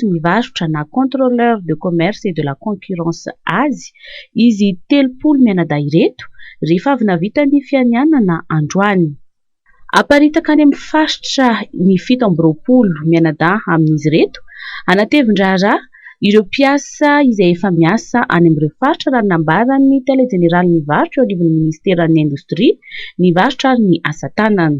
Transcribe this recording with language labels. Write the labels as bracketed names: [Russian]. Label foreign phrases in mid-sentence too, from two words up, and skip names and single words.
[Malagasy] ny varotra na [French] contrôleur de commerce et de la concurrence [Malagasy] azy izy 3 mianada ireto rehefa avy navita ny fianianana androany. Aparitaka any amin'ny faritra ny 7 mianada amin'izy reto anatevin-draharaha ireo mpiasa izay efa miasa any amin'ireo faritra raha nambaran'ny [French] télé générale [Malagasy] ny varotra eo anivon'ny ministèran'ny indostria ny varotra ary ny asa tanana.